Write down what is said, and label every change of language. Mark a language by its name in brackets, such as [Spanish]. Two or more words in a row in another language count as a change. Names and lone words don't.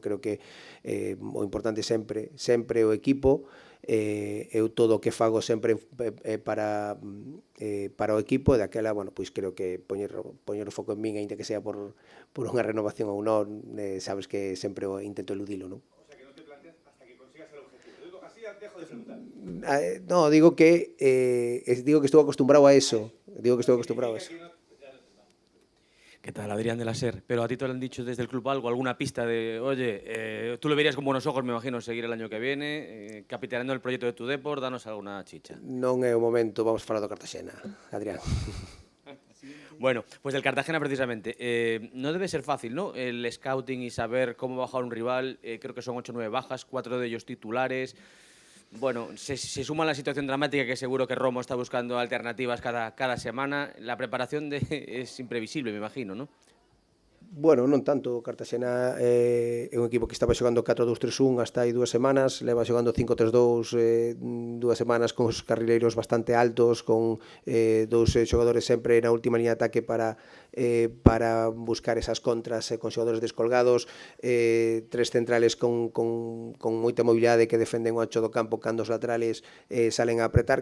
[Galician] Creo que o importante sempre o equipo, eu todo o que fago sempre para o equipo, e daquela, bueno, pois creo que poñer o foco en min, aínda que sea por unha renovación ou non, sabes que sempre intento eludilo, non? No, digo que estou acostumbrado a eso. [Spanish] ¿Qué tal, Adrián de la SER? Pero a ti te lo han dicho desde el club algo, alguna pista de, oye, tú lo verías con buenos ojos, me imagino, seguir el año que viene, capitaneando el proyecto de tu Depor, danos alguna chicha. [Galician] Non é o momento, vamos falar do Cartaxena, Adrián. [Spanish] Bueno, pues del Cartagena precisamente. No debe ser fácil, ¿no? El scouting y saber cómo bajar un rival. Creo que son 8 o 9 bajas, 4 de ellos titulares. Bueno, se suma la situación dramática que seguro que Romo está buscando alternativas cada semana. La preparación es imprevisible, me imagino, ¿no? [Galician] Bueno, non tanto. O Cartaxena é un equipo que estaba xogando 4-2-3-1 hasta hai 2 semanas, leva xogando 5-3-2 2 semanas con os carrileiros bastante altos, con 2 xogadores sempre na última liña de ataque para buscar esas contras con xogadores descolgados, 3 centrales con moita mobilidade que defenden o ancho do campo cando os laterales salen a apretar.